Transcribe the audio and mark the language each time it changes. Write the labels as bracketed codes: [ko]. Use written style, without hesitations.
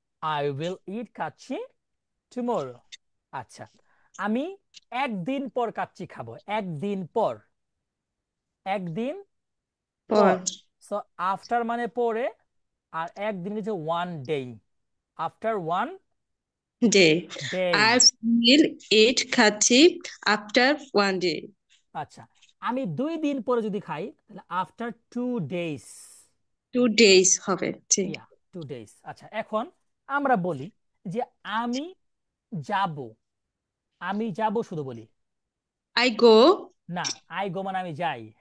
[en] I will eat kacchi tomorrow. [bn] আচ্ছা, আমি একদিন পর কাচ্চি খাবো। একদিন পর। একদিন পর। পর সো আফটার মানে পরে, আর একদিন হচ্ছে one day, after one [en] Day day. I will eat খাচ্ছি after one day [bn] আচ্ছা, আমি 2 দিন পরে যদি খাই তাহলে [en] After 2 days। 2 days [bn] হবে জি [en] Yeah, 2 days। [bn] আচ্ছা, এখন আমরা বলি যে আমি যাব, আমি যাব শুধু বলি, [en] I go [bn] না আই গো মানে আমি যাই।